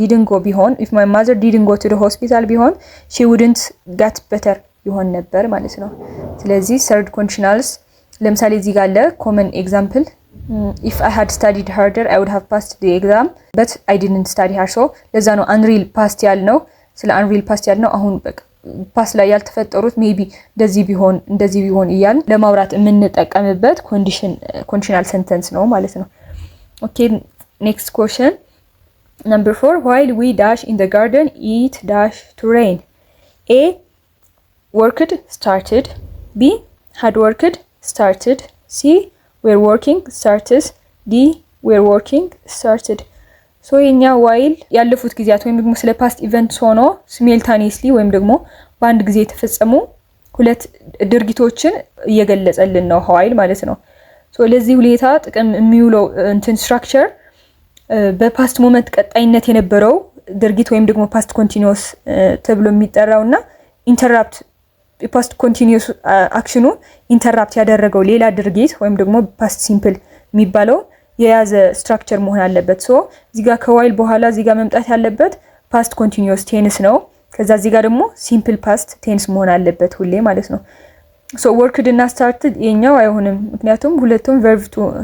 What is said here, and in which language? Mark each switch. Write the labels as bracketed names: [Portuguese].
[English] go ቢሆን if my mother didn't go to the hospital ቢሆን she wouldn't got better ይሆን ነበር ማለት ነው። ስለዚህ third conditionals ለምሳሌ እዚህ ጋር አለ common example if I had studied harder I would have passed the exam but I didn't study hard so [Amharic] ለዛ ነው [English] unreal past ያልነው። ስለ unreal past ያልነው አሁን በቃ past ላይ ያልተፈጠሩት maybe [Amharic] እንደዚህ ቢሆን እያልን ለማውራት የምንጠቀምበት conditional sentence ነው ማለት ነው። [English] okay next question number 4 while we dash in the garden it dash to rain. A worked started, B had worked started, C were working started, D were working started. [Amharic] ሶ የኛ while ያለፉት ጊዜያት ወይም ደግሞ ስለ past events ሆኖ simultaneously ወይም ደግሞ በአንድ ጊዜ የተፈጸሙ ሁለት ድርጊቶችን እየገለጸልን ነው while ማለት ነው። ሶ ለዚህ ሁኔታ ጥቅም የሚውለው structure በፓስት ሞመንት ቀጣይነት የነበረው ድርጊት ወይም ደግሞ past continuous ተብሎ የሚጠራውና ኢንተራፕት past continuous አክሽኑ ኢንተራፕት ያደረገው ሌላ ድርጊት ወይም ደግሞ past simple የሚባለው የያዘ ስትራክቸር መሆን አለበት። ሶ እዚህ ጋር ከዋይል በኋላ እዚህ ጋር መምጣት ያለበት past continuous tense ነው። ከዛ እዚህ ጋር ደግሞ simple past tense መሆን አለበት ሁሌ ማለት ነው። ሶ worked እና started የኛው አይሆንም ምክንያቱም ሁለቱም verb to